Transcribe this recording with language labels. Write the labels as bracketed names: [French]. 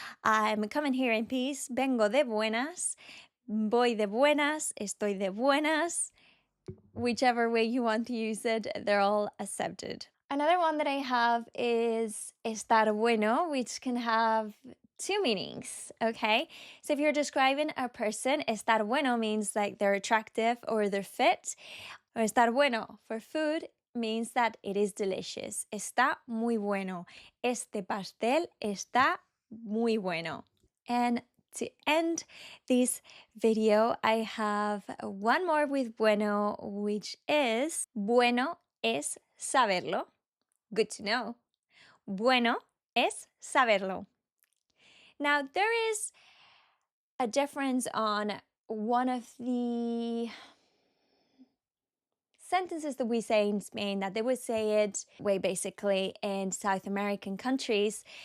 [English] I'm coming here in peace, [Spanish] vengo de buenas, voy de buenas, estoy de buenas. [English] Whichever way you want to use it, they're all accepted. Another one that I have is estar bueno, which can have two meanings, okay? So if you're describing a person, estar bueno means like they're attractive or they're fit. Or estar bueno for food means that it is delicious. [Spanish] Está muy bueno. Este pastel está muy bueno. [English] And to end this video, I have one more with bueno, which is [Spanish] bueno es saberlo. [English] Good to know. [Spanish] Bueno es saberlo. [English] Now, there is a difference on one of the sentences that we say in Spain that they would say it way basically in South American countries.